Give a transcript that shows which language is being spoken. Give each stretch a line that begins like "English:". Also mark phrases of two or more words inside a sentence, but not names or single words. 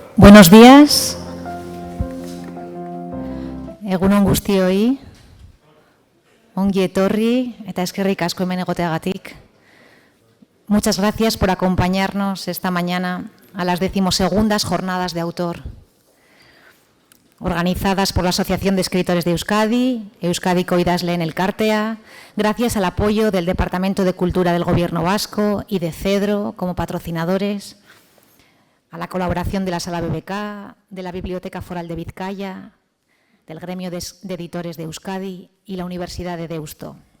Spanish: Buenos días.
Basque: Egunon guztioi. Ongi etorri eta eskerrik asko hemen egoteagatik.
Spanish: Muchas gracias por acompañarnos esta mañana a las 12ª Jornadas de Autor, organizadas por la Asociación de Escritores de Euskadi, Euskadiko Idazleen Elkartea, gracias al apoyo del Departamento de Cultura del Gobierno Vasco y de Cedro como patrocinadores, a la colaboración de la Sala BBK, de la Biblioteca Foral de Vizcaya, del Gremio de Editores de Euskadi y la Universidad de Deusto.